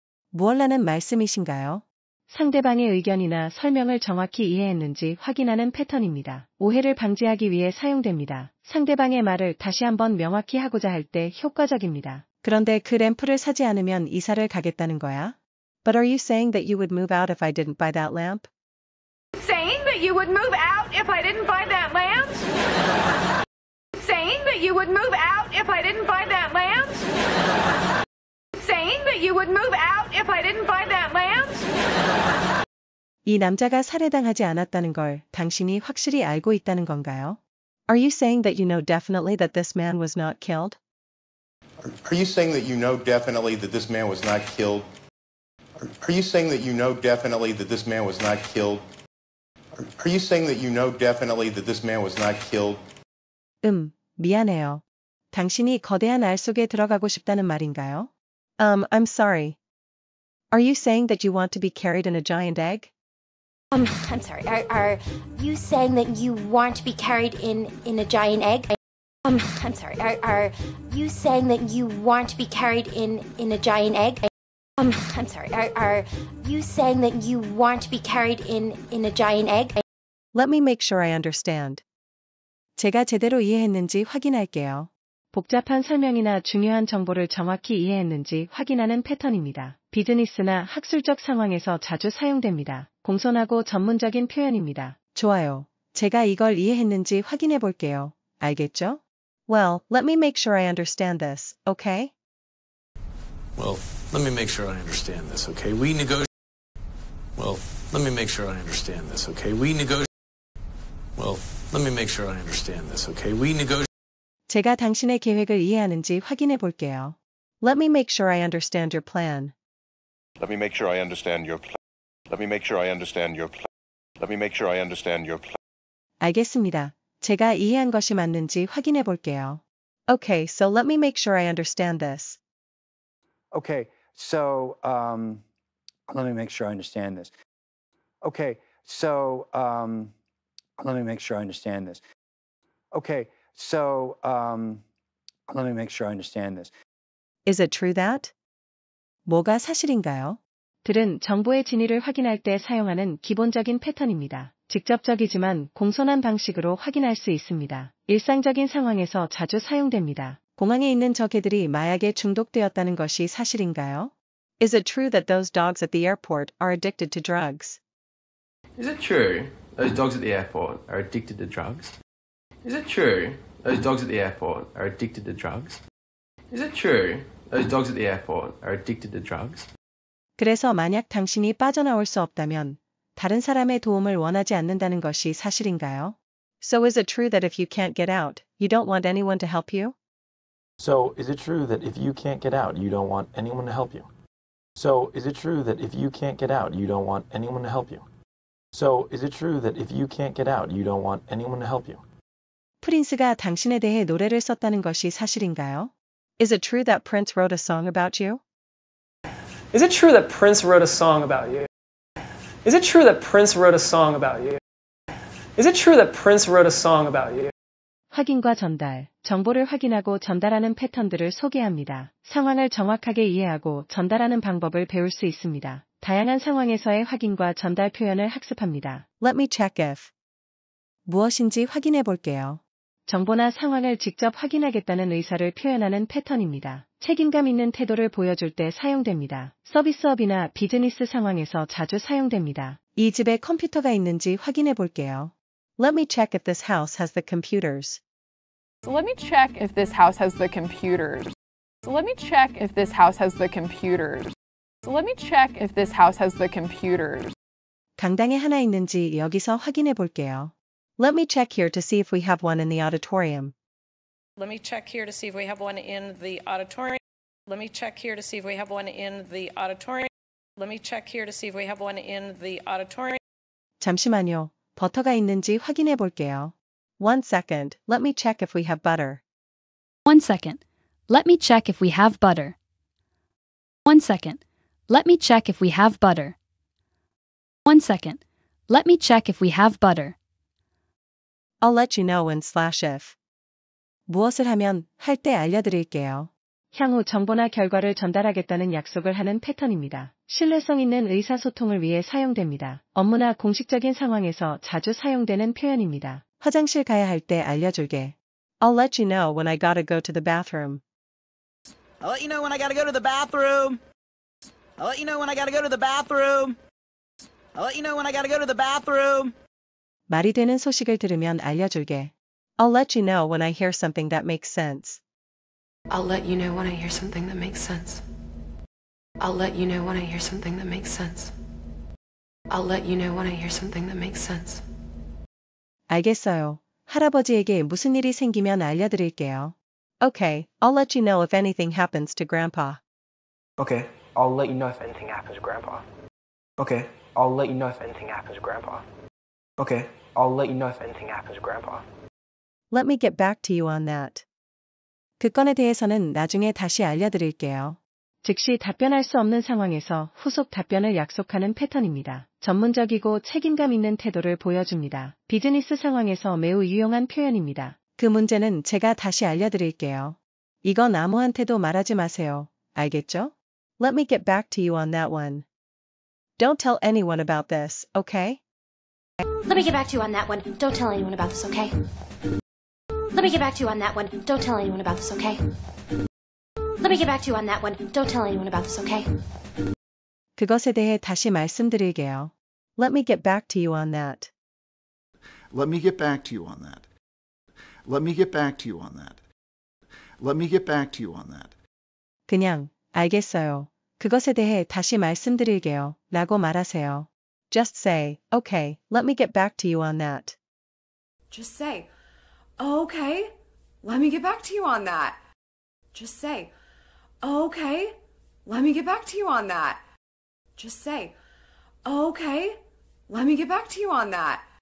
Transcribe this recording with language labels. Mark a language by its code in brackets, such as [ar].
[ko] 무엇라는 말씀이신가요? 상대방의 의견이나 설명을 정확히 이해했는지 확인하는 패턴입니다. 오해를 방지하기 위해 사용됩니다. 상대방의 말을 다시 한번 명확히 하고자 할 때 효과적입니다. 그런데 그 램프를 사지 않으면 이사를 가겠다는 거야? [en] But are you saying that you would move out if I didn't buy that lamp? Saying that you would move out if I didn't buy that lamp? Saying that you would move out if I didn't buy that lamp? Saying that you would move out if I didn't buy that lamp? [ko] 이 남자가 살해당하지 않았다는 걸 당신이 확실히 알고 있다는 건가요? [en] Are you saying that you know definitely that this man was not killed? Are you saying that you know definitely that this man was not killed? Are you saying that you know definitely that this man was not killed? Are you saying that you know definitely that this man was not killed? [ko] 미안해요. 당신이 거대한 알 속에 들어가고 싶다는 말인가요? [en] I'm sorry. Are you saying that you want to be carried in a giant egg? I'm sorry. Are you saying that you want to be carried in a giant egg? I'm sorry. Are you saying that you want to be carried in a giant egg? I'm sorry. Are you saying that you want to be carried in a giant egg? Let me make sure I understand. [ko] 제가 제대로 이해했는지 확인할게요. 복잡한 설명이나 중요한 정보를 정확히 이해했는지 확인하는 패턴입니다. 비즈니스나 학술적 상황에서 자주 사용됩니다. 공손하고 전문적인 표현입니다. 좋아요. 제가 이걸 이해했는지 확인해 볼게요. 알겠죠? [en] Well, let me make sure I understand this, okay? Well, let me make sure I understand this, okay? Well, let me make sure I understand this, okay? Well, let me make sure I understand this, okay? [ko] 제가 당신의 계획을 이해하는지 확인해 볼게요. [en] Let me make sure I understand your plan. Let me make sure I understand your plan. Let me make sure I understand your plan. Let me make sure I understand your plan. [ko] 알겠습니다. 제가 이해한 것이 맞는지 확인해 볼게요. [en] Okay, so let me make sure I understand this. Okay, so let me make sure I understand this. Okay, so let me make sure I understand this. Okay, so let me make sure I understand this. Is it true that? [ko] 뭐가 사실인가요? 들은 정보의 진위를 확인할 때 사용하는 기본적인 패턴입니다. 직접적이지만 공손한 방식으로 확인할 수 있습니다. 일상적인 상황에서 자주 사용됩니다. 공항에 있는 저 개들이 마약에 중독되었다는 것이 사실인가요? [en] Is it true that those dogs at the airport are addicted to drugs? Is it true those dogs at the airport are addicted to drugs? Is it true those dogs at the airport are addicted to drugs? Is it true those dogs at the airport are addicted to drugs? [ko] 그래서 만약 당신이 빠져나올 수 없다면 다른 사람의 도움을 원하지 않는다는 것이 사실인가요? [en] So is it true that if you can't get out, you don't want anyone to help you? So is it true that if you can't get out, you don't want anyone to help you? So is it true that if you can't get out, you don't want anyone to help you? So is it true that if you can't get out, you don't want anyone to help you? [ko] 프린스가 당신에 대해 노래를 썼다는 것이 사실인가요? [en] Is it true that Prince wrote a song about you? Is it true that Prince wrote a song about you? Is it true that Prince wrote a song about you? Is it true that Prince wrote a song about you? [ko] 확인과 전달, 정보를 확인하고 전달하는 패턴들을 소개합니다. 상황을 정확하게 이해하고 전달하는 방법을 배울 수 있습니다. 다양한 상황에서의 확인과 전달 표현을 학습합니다. [en] Let me check if. [ko] 무엇인지 확인해 볼게요. 정보나 상황을 직접 확인하겠다는 의사를 표현하는 패턴입니다. 책임감 있는 태도를 보여줄 때 사용됩니다. 서비스업이나 비즈니스 상황에서 자주 사용됩니다. 이 집에 컴퓨터가 있는지 확인해 볼게요. [en] Let me check if this house has the computers. So let me check if this house has the computers. So let me check if this house has the computers. So let me check if this house has the computers. [ko] 강당에 하나 있는지 여기서 확인해 볼게요. [en] Let me check here to see if we have one in the auditorium. Let me check here to see if we have one in the auditorium. Let me check here to see if we have one in the auditorium. Let me check here to see if we have one in the auditorium. [ko] 잠시만요. 버터가 있는지 확인해 볼게요. [en] One second, let me check if we have butter. One second. Let me check if we have butter. One second. Let me check if we have butter. One second. Let me check if we have butter. I'll let you know when /if. [ko] 무엇을 하면 할 때 알려드릴게요. 향후 정보나 결과를 전달하겠다는 약속을 하는 패턴입니다. 신뢰성 있는 의사소통을 위해 사용됩니다. 업무나 공식적인 상황에서 자주 사용되는 표현입니다. 화장실 가야 할 때 알려줄게. [en] I'll let you know when I gotta go to the bathroom. I'll let you know when I gotta go to the bathroom. I'll let you know when I gotta go to the bathroom. I'll let you know when I gotta go to the bathroom. [ko] 말이 되는 소식을 들으면 알려줄게. [en] I'll let you know when I hear something that makes sense. I'll let you know when I hear something that makes sense. I'll let you know when I hear something that makes sense. I'll let you know when I hear something that makes sense. [ko] 알겠어요. 할아버지에게 무슨 일이 생기면 알려드릴게요. [en] Okay, I'll let you know if anything happens to Grandpa. Okay, I'll let you know if anything happens to Grandpa. Okay, I'll let you know if anything happens to Grandpa. Okay, I'll let you know if anything happens to Grandpa. Let me get back to you on that. [ko] 그 건에 대해서는 나중에 다시 알려드릴게요. 즉시 답변할 수 없는 상황에서 후속 답변을 약속하는 패턴입니다. 전문적이고 책임감 있는 태도를 보여줍니다. 비즈니스 상황에서 매우 유용한 표현입니다. 그 문제는 제가 다시 알려드릴게요. 이건 아무한테도 말하지 마세요. 알겠죠? [en] Let me get back to you on that one. Don't tell anyone about this, okay? Let me get back to you on that one. Don't tell anyone about this, okay? Let me get back to you on that one. Don't tell anyone about this, okay? Let me get back to you on that one. Don't tell anyone about this, okay? [ko] 그것에 대해 다시 말씀드릴게요. [en] Let me get back to you on that. Let me get back to you on that. Let me get back to you on that. Let me get back to you on that. [ko] 그냥, 알겠어요. 그것에 대해 다시 말씀드릴게요. 라고 말하세요. [en] Just say, okay, let me get back to you on that. Just say, okay, let me get back to you on that. Just say, okay, let me get back to you on that. Just say, okay, let me get back to you on that.